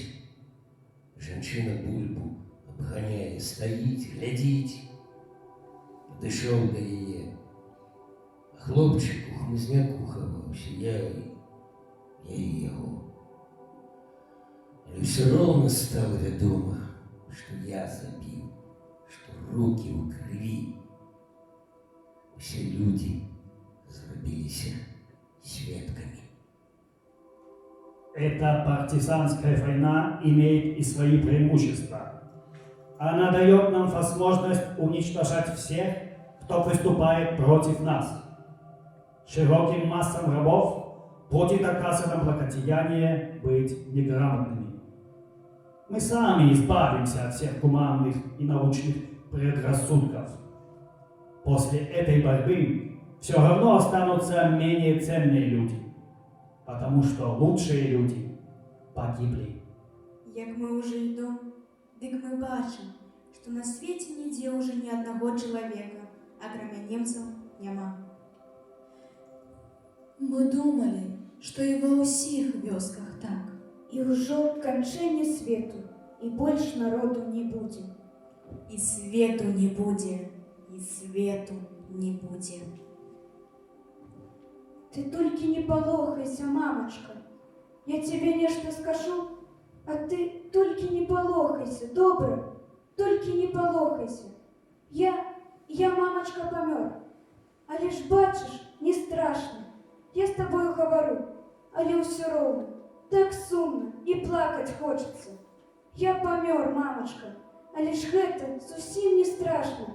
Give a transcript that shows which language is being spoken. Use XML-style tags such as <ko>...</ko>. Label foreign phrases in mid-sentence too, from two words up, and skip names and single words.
<uk>Женщина бульбу обганяє, стоїть, глядіть. Підійшов до її. А хлопчик у хмизняку ховався, я і його. Але</uk> <ru>все равно</ru> <uk>стало відомо, що я забив, що</uk> <be>што рукі ў крыві. Усе людзі зрабіліся сведкамі.</be> <ru>Эта партизанская война имеет и свои преимущества. Она дает нам возможность уничтожать всех, кто выступает против нас. Широким массам рабов будет оказано благодеяние быть неграмотными. Мы сами избавимся от всех гуманных и научных предрассудков. После этой борьбы все равно останутся менее ценные люди, потому что лучшие люди погибли.</ru> <be>Як мы ўжо ідом, дык мы бачым, што на свеце нідзе ўжо ні аднаго чалавека, акрамя немцаў, няма. Мы думали, што і ва ўсіх вёсках так. І ўжо канчэнне свету, і больш народу не будзе. І свету не будзе, і свету не будзе.</be> <ru>Ты только не полохайся, мамочка. Я тебе нечто скажу, а ты только не полохайся, добре? Только не полохайся. Я, мамочка, помер. А лишь бачишь, не страшно. Я с тобою говорю, але все ровно. Так сумно и плакать хочется. Я помер, мамочка, а лишь это совсем не страшно.</ru>